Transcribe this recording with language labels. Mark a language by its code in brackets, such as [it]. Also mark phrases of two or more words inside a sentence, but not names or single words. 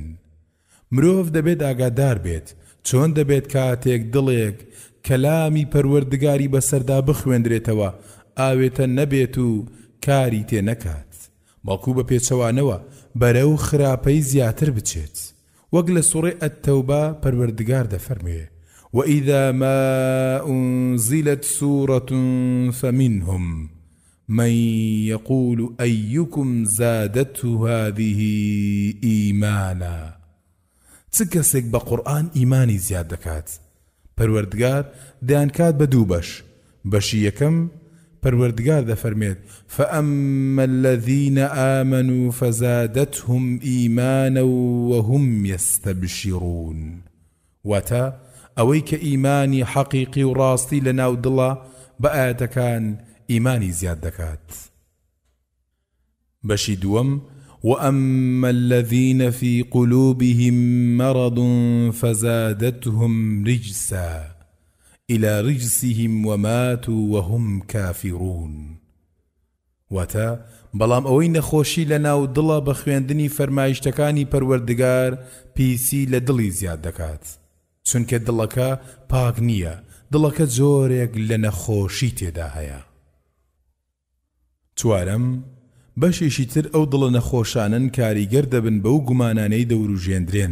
[ckb] مرۆڤ دەبێت ئاگادار بێت چۆن دەبێت کاتێک دڵێک کەلامی پەروەردگاری بەسەردا بخوێندرێتەوە ئاوێتە نەبێت و کاری تێ نەکات، بەڵکو بە پێچەوانەوە بەرەو خراپەی زیاتر بچێت. وەک لە سوورەی ئەتتەوبە پەروەردگار دەفەرمێ: [ar] وإذا ما أنزلت سورة فمنهم من يقول أيكم زادته هذه إيمانا. [ckb] چکەسێک بە قورئان ئیمانی زیاد دەکات، پەروەردگار دەیانکات بە دوو بەش. بەشی یەکەم پەروەردگار دەفەرمێت: [ar] فأما الذين آمنوا فزادتهم إيمانا وهم يستبشرون. [ckb] واتا ئەوەی کە ئیمانی حەقیقی و ڕاستی لە ناو دڵە بە ئاەتەکان ئیمانی زیاد دەکات. بەشی دووەم: [ar] وأما الذين في قلوبهم مرض فزادتهم رجسا إلى رجسهم وماتوا وهم كافرون. [ckb] واتا بەڵام ئەوەی نەخۆشی لە ناو دڵە بە خوێندنی فەرمایشتەکانی پەروەردگار پیسی لە دڵی زیاد دەکات، چونکە دڵەکە پاک نییە، دڵەکە جۆرێک لە نەخۆشی تێدا هەیە. چوارەم بەشێکی تر ئەو دڵە نەخۆشانن کاریگەر دەبن بەو گومانانەی دەوروژێندرێن.